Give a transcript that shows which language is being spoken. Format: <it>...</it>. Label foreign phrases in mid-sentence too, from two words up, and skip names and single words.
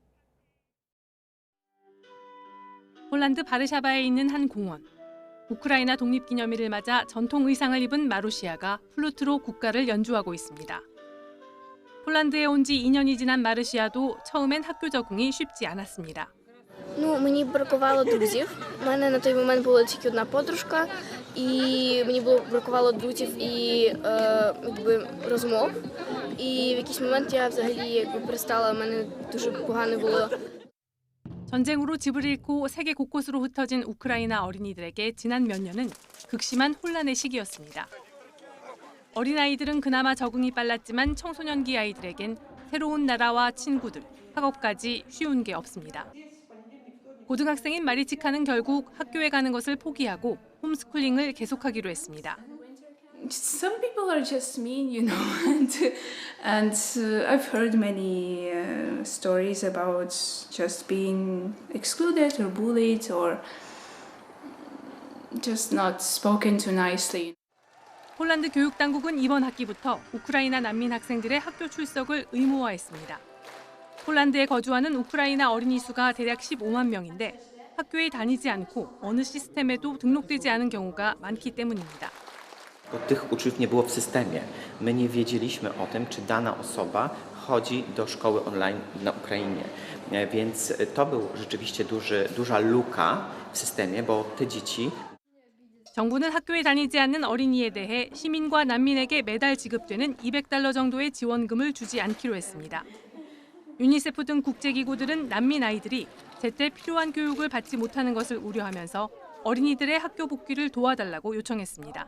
<ko>폴란드 바르샤바에 있는 한 공원. 우크라이나 독립기념일을 맞아 전통 의상을 입은 마루시아가 플루트로 국가를 연주하고 있습니다. 폴란드에 온 지 2년이 지난 마르시아도 처음엔 학교 적응이 쉽지 않았습니다.</ko> <uk>Мені бракувало друзів. У мене на той момент була тільки одна подружка, І мені бракувало друзів і розмов. І в якийсь момент я взагалі перестала, в мене дуже погано було.</uk> <ko>전쟁으로 집을 잃고 세계 곳곳으로 흩어진 우크라이나 어린이들에게 지난 몇 년은 극심한 혼란의 시기였습니다. 어린아이들은 그나마 적응이 빨랐지만 청소년기 아이들에겐 새로운 나라와 친구들, 학업까지 쉬운 게 없습니다. 고등학생인 마리치카는 결국 학교에 가는 것을 포기하고 홈스쿨링을 계속하기로 했습니다.</ko> <en>Some people are just mean, you know, and I've heard many stories about just being excluded or bullied or just not spoken to nicely.</en> <ko>폴란드 교육당국은 이번 학기부터 우크라이나 난민 학생들의 학교 출석을 의무화했습니다. 폴란드에 거주하는 우크라이나 어린이 수가 대략 15만 명인데 학교에 다니지 않고 어느 시스템에도 등록되지 않은 경우가 많기 때문입니다.</ko> <pl>Tych uczniów nie było w systemie. My nie wiedzieliśmy o tym, czy dana osoba chodzi do szkoły online na Ukrainie. Więc to był rzeczywiście duża luka w systemie, bo te dzieci</pl> <ko>정부는 학교에 다니지 않는 어린이에 대해 시민과 난민에게 매달 지급되는 $200 정도의 지원금을 주지 않기로 했습니다. 유니세프 등 국제기구들은 난민 아이들이 제때 필요한 교육을 받지 못하는 것을 우려하면서 어린이들의 학교 복귀를 도와달라고 요청했습니다.</ko>